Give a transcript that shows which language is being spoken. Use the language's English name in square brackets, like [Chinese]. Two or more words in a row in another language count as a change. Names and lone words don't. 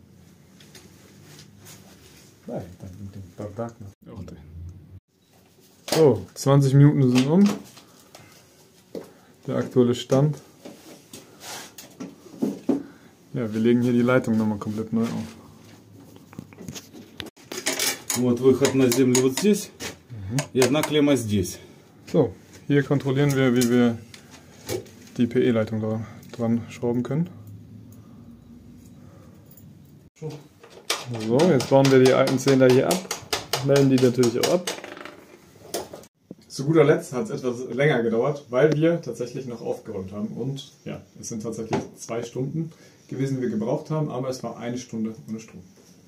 [German] So, 20 Minuten sind um. Der aktuelle Stand. Ja, wir legen hier die Leitung nochmal komplett neu auf. [Russian] Вот выход на землю вот здесь и одна клемма здесь. [German] So, hier kontrollieren wir, wie wir die PE-Leitung da dran schrauben können. So, jetzt bauen wir die alten Zähler hier ab, melden die natürlich auch ab. Zu guter Letzt hat es etwas länger gedauert, weil wir tatsächlich noch aufgeräumt haben und ja, es sind tatsächlich 2 Stunden gewesen, die wir gebraucht haben, aber es war 1 Stunde ohne Strom.